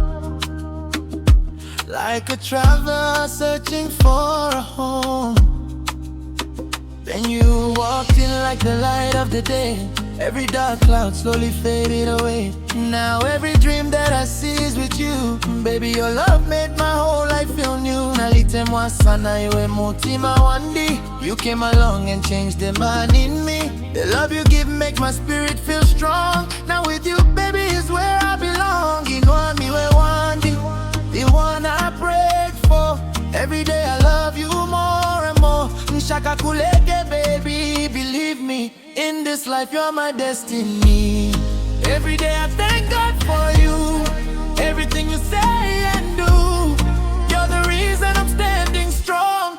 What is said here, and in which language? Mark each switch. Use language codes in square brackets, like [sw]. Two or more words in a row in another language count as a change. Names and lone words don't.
[en] Like a traveler searching for a home. Then you walked in like the light of the day. Every dark cloud slowly faded away. Now every dream that I see is with you. Baby, your love made my whole life feel new. [bem] Nalitemwa sana iwe mutima wandi. [en] You came along and changed the man in me. The love you give make my spirit feel strong. Now with you, baby, is where I belong. [bem] Inwa miwe wandi, [en] the one I prayed for. Every day I love you more and more. [bem] Nshaka kuleke, [en] baby, believe me. In this life you're my destiny. Every day I thank God for you. Everything you say and do. You're the reason I'm standing strong.